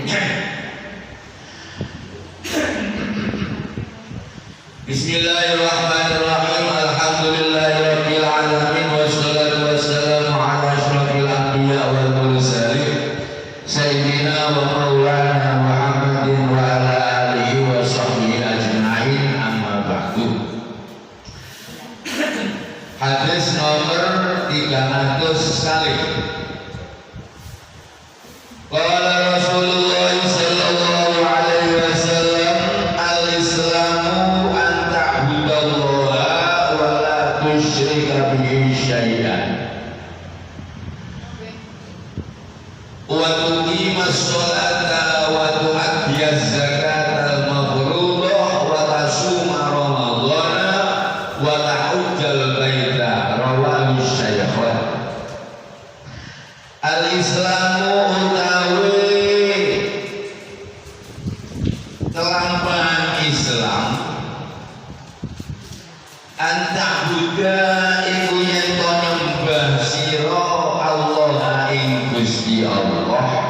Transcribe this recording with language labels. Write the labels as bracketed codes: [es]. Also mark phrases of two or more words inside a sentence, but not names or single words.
[ar] بسم الله الرحمن الرحيم. الحمد لله رب العالمين والصلاة والسلام على أشرف الأنبياء والمرسلين سيدنا ومولانا محمد وعلى آله وصحبه أجمعين، أما بعد. [id] Hadis nomor 300 kali. [ar] قال رسول الله صلى الله عليه وسلم، الإسلام أن تعبد الله ولا تشرك به شيئا وتقيم الصلاة وتؤدي الزكاة المفروضة وتصوم رمضان وتحج البيت. رواه الشيخان. [jv] Al-islamu utawi kelampahan Islam, anta'buda iku yen to nyembah sira Allah ing Gusti Allah,